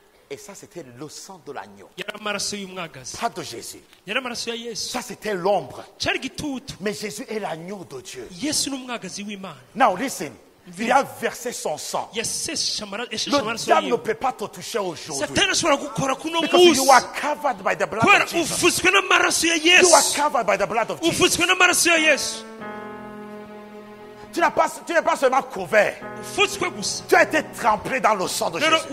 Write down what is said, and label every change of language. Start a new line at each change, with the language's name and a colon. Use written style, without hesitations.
French: Et ça, c'était le sang de l'agneau. Pas de Jésus. Ça, c'était l'ombre. Mais Jésus est l'agneau de Dieu.
English: Now listen.
French: Il a versé son sang. Le diable ne peut pas te toucher aujourd'hui.
English: Because you are covered by the blood of Jesus. You are covered by the blood of Jesus.
French: Tu n'es pas seulement couvert. Tu as été trempé dans le sang de Jésus.